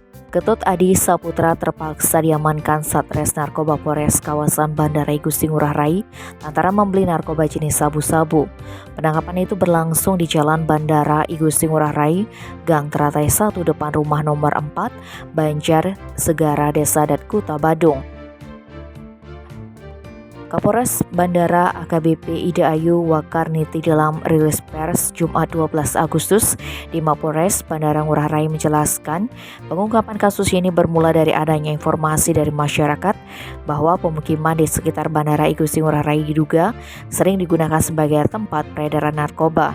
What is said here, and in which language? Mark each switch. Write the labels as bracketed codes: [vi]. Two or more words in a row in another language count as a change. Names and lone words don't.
[id] Ketut Adi Saputra terpaksa diamankan Satres Narkoba Polres kawasan Bandara Igusti Ngurah Rai lantaran membeli narkoba jenis sabu-sabu. Penangkapan itu berlangsung di Jalan Bandara Igusti Ngurah Rai, Gang Teratai 1 depan rumah nomor 4, Banjar, Segara, Desa Adat Kuta, Badung. Kapolres Bandara AKBP Ida Ayu Wakarniti dalam rilis pers Jumat 12 Agustus di Mapolres Bandara Ngurah Rai menjelaskan pengungkapan kasus ini bermula dari adanya informasi dari masyarakat bahwa pemukiman di sekitar Bandara Igusti Ngurah Rai diduga sering digunakan sebagai tempat peredaran narkoba.